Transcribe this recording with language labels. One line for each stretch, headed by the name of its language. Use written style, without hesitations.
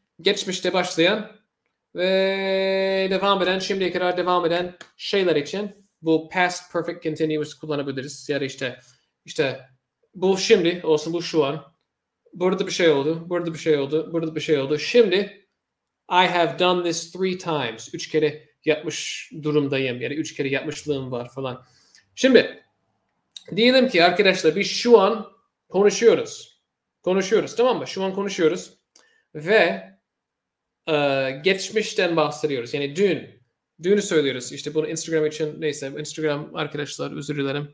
Turkish: Geçmişte başlayan ve devam eden, şimdiye kadar devam eden şeyler için bu past perfect continuous kullanabiliriz. Yani işte bu şimdi olsun, bu şu an. Burada bir şey oldu, burada bir şey oldu, burada bir şey oldu. Şimdi
English: I have done this 3 times.
Turkish: 3 kere yapmış durumdayım. Yani 3 kere yapmışlığım var falan. Şimdi diyelim ki arkadaşlar biz şu an konuşuyoruz. Konuşuyoruz, tamam mı? Şu an konuşuyoruz. Ve geçmişten bahsediyoruz. Yani dünü söylüyoruz. İşte bunu Instagram için, neyse Instagram arkadaşlar özür dilerim.